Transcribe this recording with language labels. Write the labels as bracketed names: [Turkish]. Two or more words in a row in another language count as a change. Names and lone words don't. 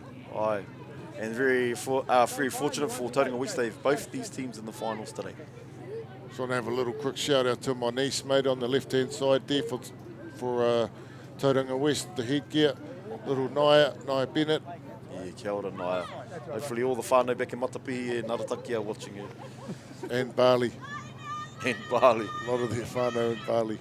[English] And very fortunate for Tauranga West. They have both these teams in the finals today. Just want to have a little quick shout out to my niece, mate, on the left-hand side there for Tauranga West, the headgear. Little Naya Bennett. Yeah, [Māori] kia ora, [English] Naya. Hopefully all the whānau back in Matapihi and Narataki are watching you. And Bali. And Bali. A lot of their whānau in Bali.